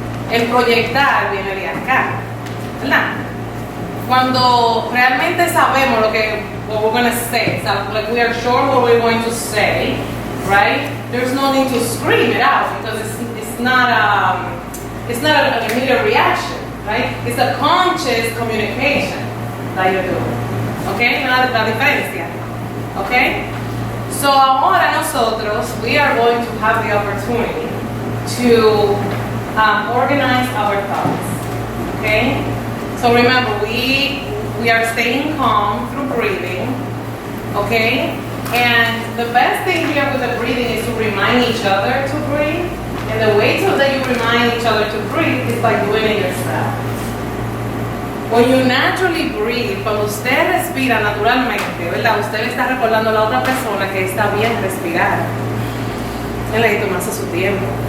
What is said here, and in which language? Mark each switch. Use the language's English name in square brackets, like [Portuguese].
[Spanish] El proyectar viene de acá, ¿verdad? Cuando realmente sabemos [English] what we're going to say, so like we are sure what we're going to say, right? There's no need to scream it out because it's not an immediate reaction, right? It's a conscious communication that you're doing, okay? [Spanish] La diferencia, [English] okay? So [Spanish] ahora nosotros, [English] we are going to have the opportunity to organize our thoughts, okay? So remember, we are staying calm through breathing, okay? And the best thing here with the breathing is to remind each other to breathe. And the way that you remind each other to breathe is by doing it yourself. When you naturally breathe, [Spanish] cuando usted respira naturalmente, ¿verdad? Usted le está recordando a la otra persona que está bien respirar. Él hay que tomarse su tiempo.